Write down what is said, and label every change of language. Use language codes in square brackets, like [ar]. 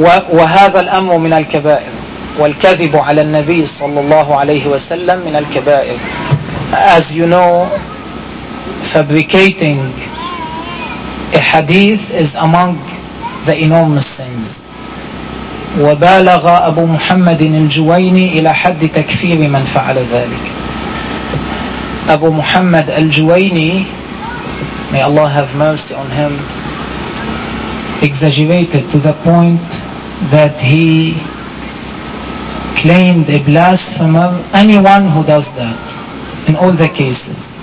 [ar] وهذا الأمر من الكبائر والكذب على النبي صلى الله عليه وسلم من الكبائر. [en] As you know, fabricating a hadith is among the enormous sins. [ar] وبالغ أبو محمد الجويني إلى حد تكفير من فعل ذلك. [en] أبو محمد الجويني, may Allah have mercy on him, exaggerated to the point that he claimed a blasphemer anyone who does that in all the cases.